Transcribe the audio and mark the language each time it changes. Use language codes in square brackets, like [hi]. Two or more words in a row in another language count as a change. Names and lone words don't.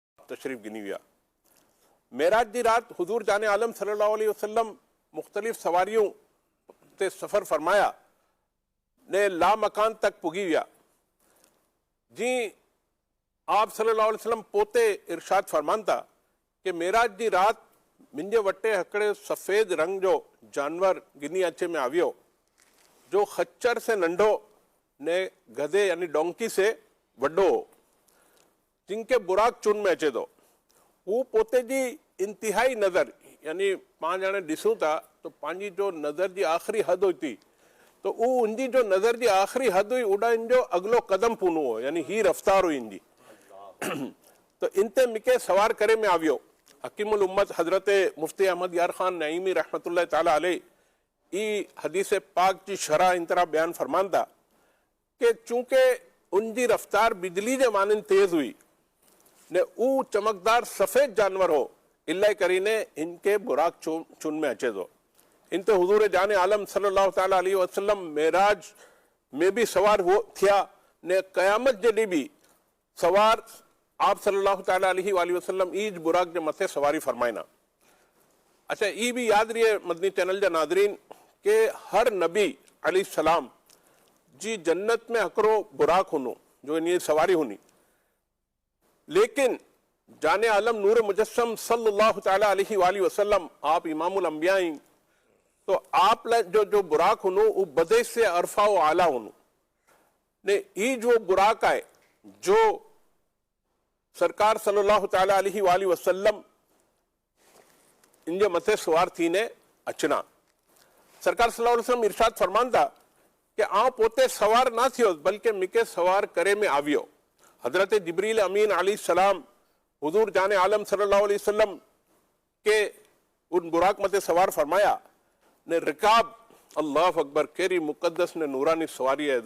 [kfr] तशरीफ़ गिनी विया। मेराज जी रात हुजूर जाने आलम [ar] صلى الله عليه وسلم [kfr] मुख्तलिफ़ सवारियों ते सफ़र फरमाया ने ला मकान तक पुगी विया। जी आप [ar] صلى الله عليه وسلم [kfr] पोते इरशाद फरमान था कि मेराज जी रात मुंहिंजे वटे हिकिड़े सफ़ेद रंग जो जानवर गिनी अचे में आवियो जो खच्चर से नंढो ने गधे यानी डोंकी से वड्डो हो, जिनके बुराक चुन में अचे तो वो पोते जी इंतिहाई नज़र यानी पांच ॼणे ॾिसूं था तो पंहिंजी जो नज़र जी आख़िरी हद हुई थी तो वो उनजी जो नज़र जी आख़िरी हद हुई उड़ा इन जो अगलो कदम पूनो हो यानी ही रफ्तार हुई इनजी। तो इनते मिके सवार करे में आवियो। हकीमुल उम्मत हजरत मुफ्ती अहमद यार खान नईमी [ar] رحمة الله تعالى عليه [kfr] ई हदीस पाक जी शरह इन तरह बयान फरमान था कि चूंकि उनजी रफ्तार बिजली जे मानन तेज हुई ने ऊ चमकदार सफेद जानवर हो इल्ला करीने इनके बुराक चुन में अचे तो इनते हुजूर जाने आलम [ar] صلى الله تعالى عليه وسلم [kfr] मेराज में भी सवार हो थिया ने क़यामत जॾहिं भी सवार आप [ar] صلى الله تعالى عليه وسلم [kfr] ईज बुराक जे मथे सवारी फरमाइना। अच्छा ई भी याद रहे मदनी चैनल जा नादरीन के हर नबी [ar] عليه السلام [kfr] जी जन्नत में हिकिड़ो बुराक हुनो जो इन सवारी हुनी, लेकिन जाने आलम नूर मुजस्सम [ar] صلى الله تعالى عليه وسلم [kfr] आप [ar] إمام الأنبياء [kfr] ही तो आप जो बुराक हुनो वो बदे से अरफा व आला हुनो ने ई जो बुराक है जो सरकार [ar] صلى الله تعالى عليه وسلم [kfr] इनजे मथे सवार थी ने अचना। सरकार [ar] صلى الله عليه وسلم [kfr] इरशाद फरमान था कि आ पोते सवार ना थियो बल्कि मिके सवार करे में आवियो। हजरत जिब्रील अमीन अलैहिस्सलाम हुजूर जाने आलम [ar] صلى الله عليه وسلم [kfr] के उन बुराक मते सवार फरमाया ने रिकाब [ar] الله أكبر [kfr] केरी मुकद्दस ने नूरानी सवारी है।